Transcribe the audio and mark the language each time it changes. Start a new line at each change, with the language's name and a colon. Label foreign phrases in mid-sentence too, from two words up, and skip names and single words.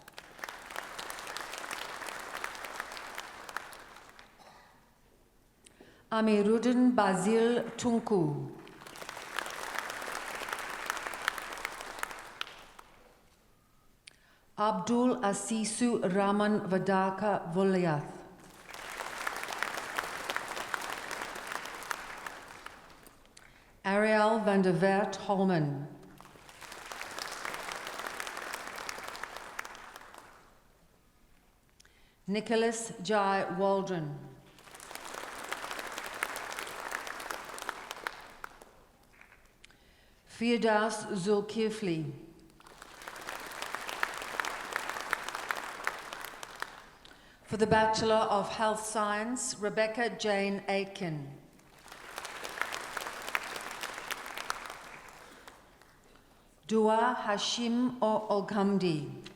English: Amiruddin Basil Tunku. Abdul Asisu Raman Vadaka Volyath. Ariel van der Wert Holman. Nicholas Jai Waldron. Firdaus Zulkifli. For the Bachelor of Health Science, Rebecca Jane Aitken. Dua Hashim Olghamdi.